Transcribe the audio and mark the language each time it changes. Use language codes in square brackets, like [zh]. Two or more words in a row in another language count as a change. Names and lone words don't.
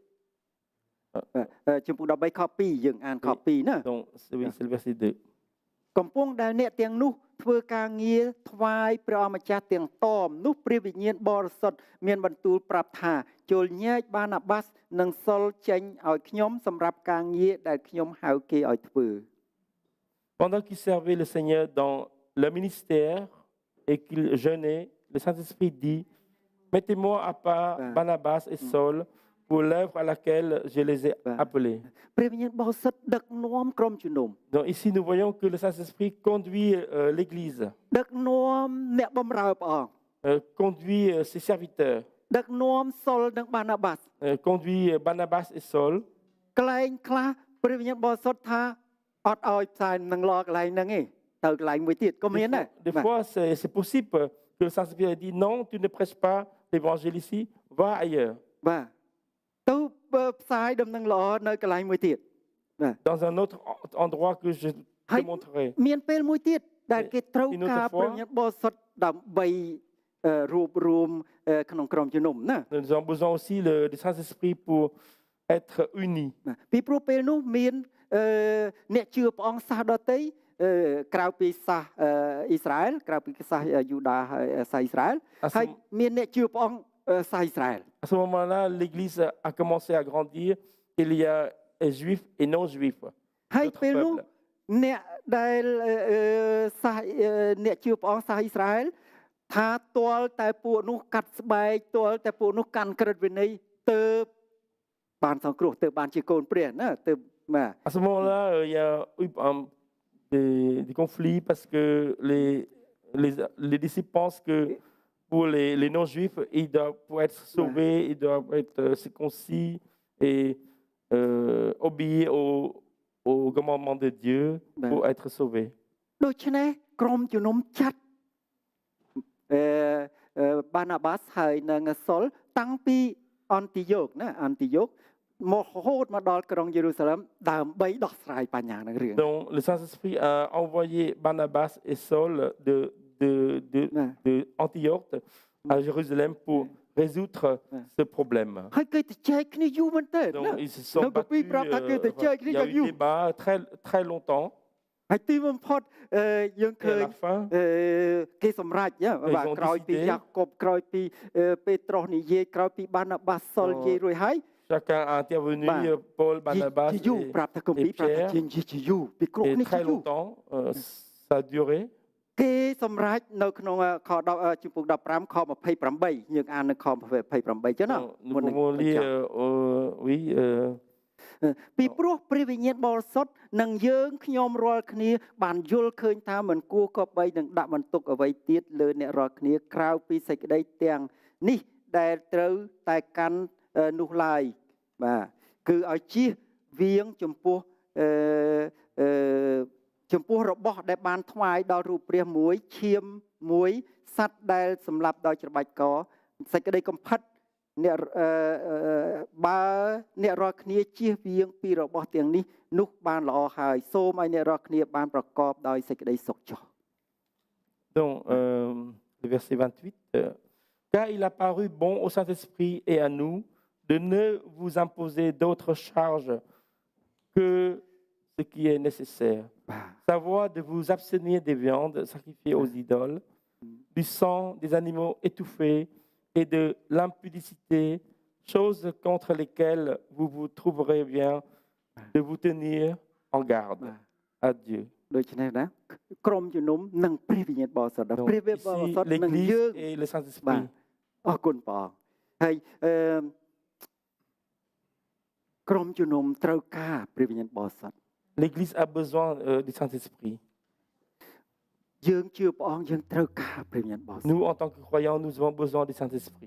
[km] ចំពុក13ខ2យើងអានខ2ណា [fr] Donc, oui, c'est le verset 2. [km] កំពុងដែលអ្នកទាំងនោះធ្វើការងារថ្វាយព្រះអម្ចាស់ទាំងតមនោះព្រះវិញ្ញាណបរិសុទ្ធមានបន្ទូលប្រាប់ថាចូលញែកបាណាបាសនិងសុលចេញឲ្យខ្ញុំសម្រាប់ការងារដែលខ្ញុំហៅគេឲ្យធ្វើ [fr] Pendant qu'ils servaient le Seigneur dans le ministère et qu'ils jeûnaient, le Saint-Esprit dit, mettez-moi à part Barnabas et Saul pour l'œuvre à laquelle je les ai appelés. [km] ព្រះវិញ្ញាណបរិសុទ្ធដឹកនាំក្រុមជំនុំ [fr] Donc ici, nous voyons que le Saint-Esprit conduit l'Église, [km] ដឹកនាំអ្នកបម្រើព្រះអង្គ [fr] conduit ses serviteurs, [km] ដឹកនាំសុលនិងបាណាបាស [fr] conduit Barnabas et Saul. [km] កន្លែងខ្លះព្រះវិញ្ញាណបរិសុទ្ធថាអត់ឲ្យផ្សាយនឹងឡកន្លែងហ្នឹងទេទៅកន្លែងមួយទៀតក៏មានដែរ [fr] Des fois, c'est possible que le Saint-Esprit ait dit, non, tu ne prêches pas l'évangile ici, va ailleurs. [km] បាទទៅផ្សាយដំណឹងល្អនៅកន្លែងមួយទៀតបាទ [fr] Dans un autre endroit que je te montrerai. [km] មានពេលមួយទៀតដែលគេត្រូវការព្រះវិញ្ញាណបរិសុទ្ធដើម្បីរួបរวมក្នុងក្រុមជំនុំណា [fr] Nous avons besoin aussi du Saint-Esprit pour être unis. [km] ពីព្រោះពេលនោះមានអ្នកជឿព្រះអង្គសាសដទៃក្រៅពីសាសអ៊ីស្រាអែលក្រៅពីសាសយូដាហើយសាសអ៊ីស្រាអែលហើយមានអ្នកជឿព្រះអង្គសាសអ៊ីស្រាអែល [fr] À ce moment-là, l'Église a commencé à grandir. Il y a juifs et non-juifs. [km] ហើយពេលនោះអ្នកដែលសាសអ្នកជឿព្រះអង្គសាសអ៊ីស្រាអែលថាទាល់តែពួកនោះកាត់ស្បែកទាល់តែពួកនោះកាន់ក្រឹតវិន័យទៅបានសង្គ្រោះទៅបានជាកូនព្រះណាទៅបាទ [fr] À ce moment-là, il y a eu des conflits parce que les disciples pensent que pour les non-juifs, ils doivent, pour être sauvés, ils doivent être circoncis et obéir au commandement de Dieu pour être sauvés. [km] ដូច្នេះក្រុមជំនុំចាត់បាណាបាសហើយនិងសុលតាំងពីអន្តិយោគណាអន្តិយោគមករហូតមកដល់ក្រុងយេរូសាឡឹមដើម្បីដោះស្រាយបញ្ហានឹងរឿង [fr] Donc le Saint-Esprit a envoyé Barnabas et Saul de Antioche à Jérusalem pour résoudre ce problème. [km] ហើយគេទៅចែកគ្នាយូរមែនទែន [fr] Donc ils se sont battus. Il y a eu des débats très, très longtemps. [km] ហើយទីបំផុតយើងឃើញគេសម្រេចបាទក្រោយពីយ៉ាកុបក្រោយពីពេត្រុសនិយាយក្រោយពីបាណាបាសសុលនិយាយរួចហើយ [fr] Chacun a intervenu, Paul, Barnabas et Pierre. Et très longtemps, ça a duré. [km] គេសម្រេចនៅក្នុងខ10ជំពូក15ខ28យើងអាននៅខ28ចឹងណា [fr] Nous pouvons lire, oui. [km] ពីព្រោះព្រះវិញ្ញាណបរិសុទ្ធនឹងយើងខ្ញុំរាល់គ្នាបានយល់ឃើញថាមិនគួរគប្បីនឹងដាក់បន្ទុ កអ្វីទៀតលើអ្នករាល់គ្នាក្រៅពីសេចក្តីទាំងនេះដែលត្រូវតែកាន់នោះឡើយបាទគឺឲ្យជៀសវាងចំពោះរបស់ដែលបានថ្វាយដល់រូបព្រះមួយឈាមមួយសត្វដែលសម្លាប់ដោយច្របាច់កសេចក្តីកំផិតអ្នកបើអ្នករាល់គ្នាជៀសវាងពីរបស់ទាំងនេះនោះបានល្អហើយសូមឲ្យអ្នករាល់គ្នាបានប្រកបដោយសេចក្តីសុខចុះ [fr] Donc le verset 28 car il a paru bon au Saint-Esprit et à nous de ne vous imposer d'autres charges que ce qui est nécessaire, savoir de vous abstenir des viandes sacrifiées aux idoles, du sang des animaux étouffés et de l'impudicité choses contre lesquelles vous vous trouverez bien de vous tenir en garde à Dieu. [km] ដូច្នេះណាក្រុមជំនុំនិងព្រះវិញ្ញាណបរិសុទ្ធ [fr] Donc, [km] ព្រះវិញ្ញាណបរិ [fr] ici, [km] សុទ្ធនឹង [fr] l'Église [km] យើង [fr] et le [km] បាទ [fr] Saint-Esprit. [km] អរគុណព្រះអង្គហើយក្រុមជំនុំត្រូវការព្រះវិញ្ញាណបរិសុទ្ធ [fr] L'Église a besoin du Saint-Esprit. [km] យើងជឿព្រះអង្គយើងត្រូវការព្រះវិញ្ញាណបរិសុទ្ធ [fr] Nous, en tant que croyants, nous avons besoin du Saint-Esprit.